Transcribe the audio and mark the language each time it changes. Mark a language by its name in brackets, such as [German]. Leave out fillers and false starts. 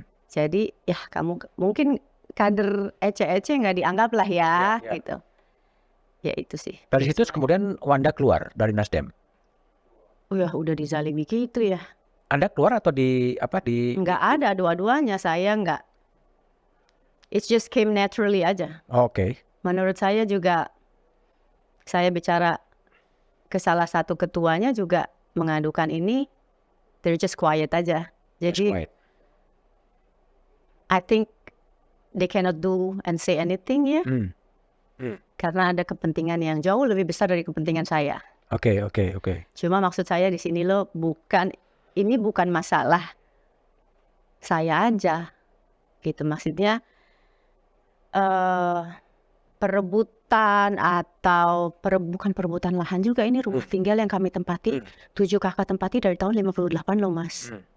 [Indonesian] Jadi ya kamu mungkin kader ece-ece nggak dianggap lah ya. Gitu. Ya itu sih. Dari situ kemudian Wanda keluar dari Nasdem. Udah dizalimi gitu ya. Anda keluar atau di apa di? Nggak ada dua-duanya, saya nggak. [English] It just came naturally aja. [Indonesian] Oke. Menurut saya juga, saya bicara ke salah satu ketuanya juga mengadukan ini, [English] they're just quiet [Indonesian] aja. Jadi [English] I think they cannot do and say anything ya. [Indonesian] Karena ada kepentingan yang jauh lebih besar dari kepentingan saya. Oke. Cuma maksud saya di sini loh, ini bukan masalah saya aja, gitu. Maksudnya perebutan atau bukan perebutan lahan juga, ini rumah tinggal yang kami tempati, 7 kakak tempati dari tahun 58 loh Mas.